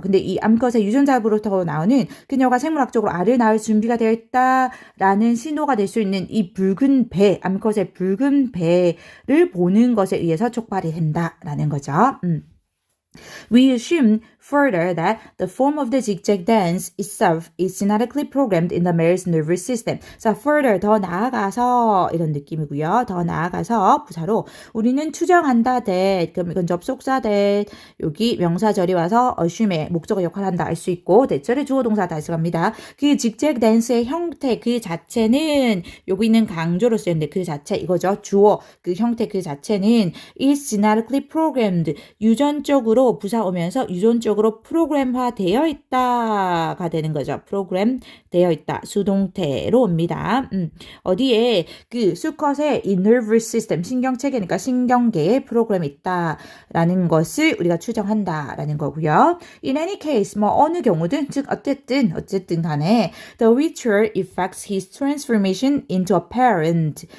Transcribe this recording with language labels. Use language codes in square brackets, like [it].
[ko] 근데 이 암컷의 유전자로부터 나오는 그녀가 생물학적으로 알을 낳을 준비가 되어 있다라는 신호가 될 수 있는 이 붉은 배, 암컷의 붉은 배를 보는 것에 의해서 촉발이 된다라는 거죠. [en] We assume further that the form of the zigzag dance itself is genetically programmed in the male's nervous system. [ko] 자, further 더 나아가서 이런 느낌이고요. 더 나아가서 부사로 우리는 추정한다 that 그럼 이건 접속사 that 여기 명사절이 와서 assume의 목적어 역할을 한다 알 수 있고 대절의 주어동사 다시 갑니다. 그 zigzag dance의 형태 그 자체는 여기 있는 강조로 쓰였는데 그 자체 이거죠. 주어 그 형태 그 자체는 [en] is genetically programmed [ko] 유전적으로 부사 오면서 유전적으로 프로그램화 되어 있다가 되는 거죠. 프로그램 되어 있다. 수동태로 옵니다. 어디에 그 수컷의 이 nervous system 신경체계니까 신경계에 프로그램이 있다라는 것을 우리가 추정한다라는 거고요. [en] In any case [ko] 뭐 어느 경우든 즉 어쨌든 간에 [en] the ritual affects his transformation into a parent.